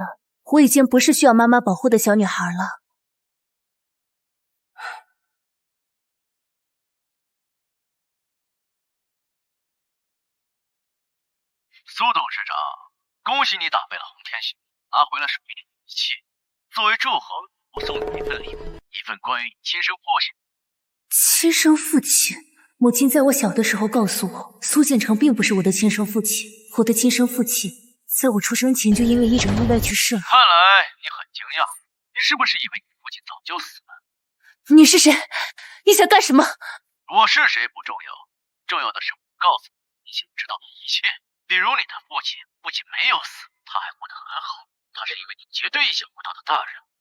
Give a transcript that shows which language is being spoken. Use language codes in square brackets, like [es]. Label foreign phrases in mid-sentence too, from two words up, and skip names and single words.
[zh] 我已經不是需要媽媽保護的小女孩了。蘇董事長，恭喜你打敗了洪天雄，拿回了屬於你的一切。作為祝賀，我送你一份禮物，一份關於你親生父親。親生父親？母親在我小的時候告訴我，蘇建成並不是我的親生父親。我的親生父親在我出生前就因為一場意外去世了。看來你很驚訝，你是不是以為你父親早就死了？你是誰？你想幹什麼？我是誰不重要，重要的是我告訴你想知道的一切。比如你的父親不僅沒有死，他還活得很好，他是一位你絕對意想不到的大人。